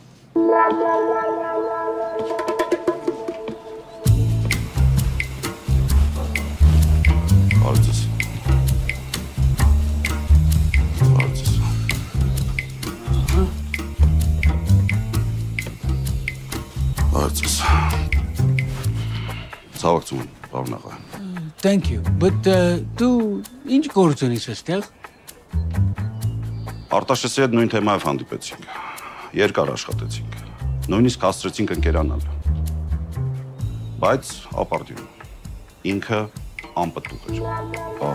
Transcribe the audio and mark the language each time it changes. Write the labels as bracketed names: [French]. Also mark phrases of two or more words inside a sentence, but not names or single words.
[Armenian] Բարձես։ Բարձես։ Ցավակցում, պարոն աղա։ [English] Thank you. [Armenian] But դու ինչ գործ ունես այստեղ։ Արտաշեսի հետ նույն թեմայով հանդիպեցինք։ Երկար աշխատեցինք։ Նույնիսկ հասցրեցինք ընկերանալ։ Բայց ապարդյուն։ Ինքը անպտուղ էր։